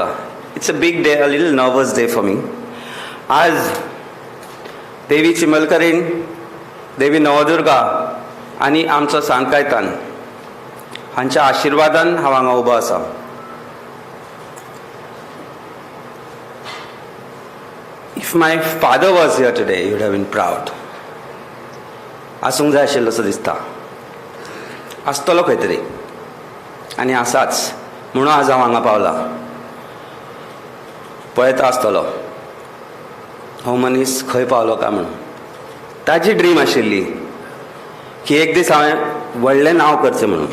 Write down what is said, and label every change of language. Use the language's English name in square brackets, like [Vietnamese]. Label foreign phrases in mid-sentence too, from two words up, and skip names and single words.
[English] It's a big day, a little nervous day for me. [Konkani] आज देवी चिमलकरीन, देवी नवदुर्गा आणि आमचो सांकायतान हांच्या आशिर्वादान हांव हांगा उबो आसा. [English] If my father was here today, he would have been proud. [Konkani] आसूंक जाय आशिल्लो असो दिसता. आसतलो खंय तरी आनी आसाच म्हणून आज हांव हांगा पावला. पळयता आसतलो हो मनीस खंय पावलो काय म्हणून. ताजी ड्रीम आशिल्ली की एक दीस हांवें व्हडलें नांव करचें म्हणून.